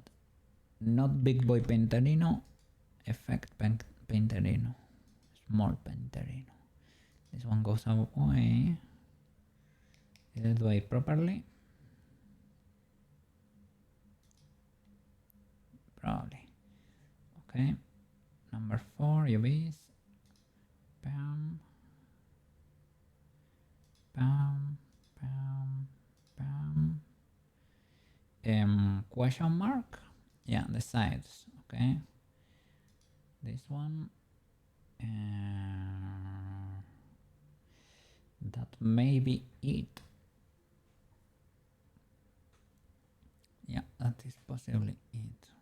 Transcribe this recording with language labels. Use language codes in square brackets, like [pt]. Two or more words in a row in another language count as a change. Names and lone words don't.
[en] Not big boy painterino, effect painterino, small painterino. This one goes away. Did I do it properly? Probably. Okay. Number 4 UVs. Bam. Bam. Bam. Bam. Question mark? Yeah, the sides. Okay. This one. That may be it. Yeah, that is possibly it.